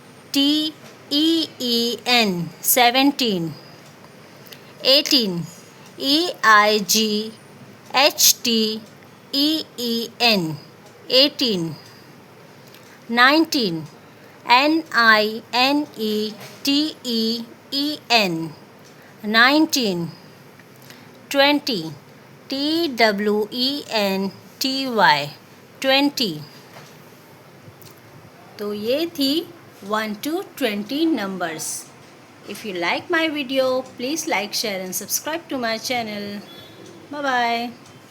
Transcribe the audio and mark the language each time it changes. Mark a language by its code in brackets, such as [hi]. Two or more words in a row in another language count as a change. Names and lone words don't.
[en] T-E-E-N 17 18 E-I-G-H-T-E-E-N 18 19 N-I-N-E-T-E-E-N 19 20 T-W-E-N-T-Y 20. [hi] तो ये थी [en] 1 to 20 numbers. If you like my video, please like, share and subscribe to my channel. Bye bye.